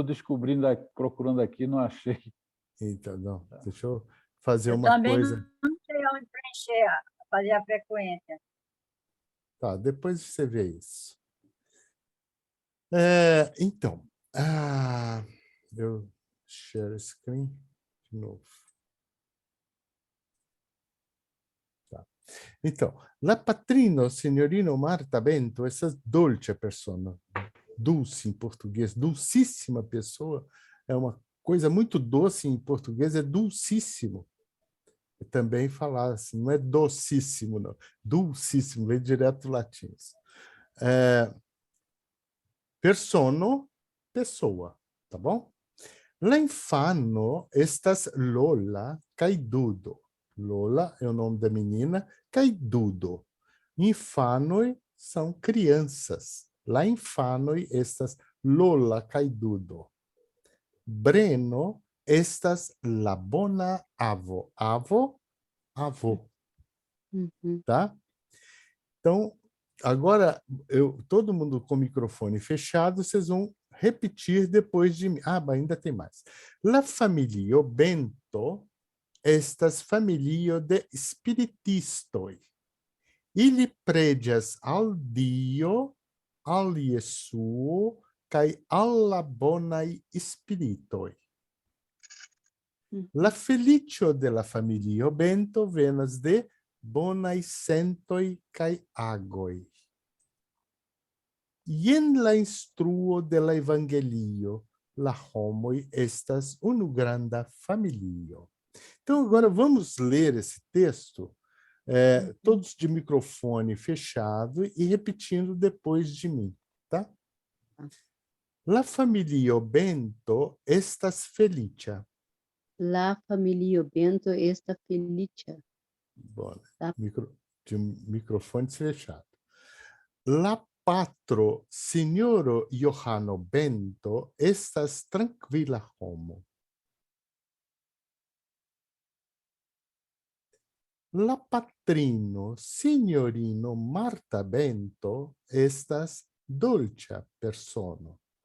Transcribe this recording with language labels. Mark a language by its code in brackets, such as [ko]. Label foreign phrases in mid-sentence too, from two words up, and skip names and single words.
[pt] estou descobrindo, procurando aqui, não achei. Então, não, deixa eu fazer Eu uma também coisa. não sei onde preencher, fazer a frequência. Tá, depois você vê isso. Então, eu share screen de novo. Tá. Então, [eo] la patrino signorino [pt] Marta Bento, essa [eo] dolce persona, [pt] dulce em português, dulcíssima pessoa, é uma coisa muito doce em português, é dulcíssimo. Também falar assim, não é docíssimo, não. Dulcíssimo, vem direto do latim. Persono, pessoa, tá bom? [eo] L'infano estas Lola Caidudo. [pt] Lola é o nome da menina, Caidudo. Infanoi são crianças. [eo] L'infanoi estas Lola Caidudo. Breno estas la bona avo. Avo, [pt] avô. Tá? Então, agora, todo mundo com o microfone fechado, vocês vão repetir depois de mim. Ah, mas ainda tem mais. [eo] La familio Bento estas familio de spiritistoi. Ili predias al Dio, al Iesuo, kai alla bonai spiritoi. La felicio de la familio Bento venas de bonai sentoi kai agoi. Ien la instruo de la evangelio, la homoi estas unu granda familio. [pt] Então, agora vamos ler esse texto, todos de microfone fechado e repetindo depois de mim, tá? [eo] La familio Bento estas felicia. La familio Bento esta felicia. [pt] Bom, Tá. de microfone fechado. [eo] La patro signoro Johano Bento estas tranquila homo. La patrino signorino Marta Bento estas dolcia persono.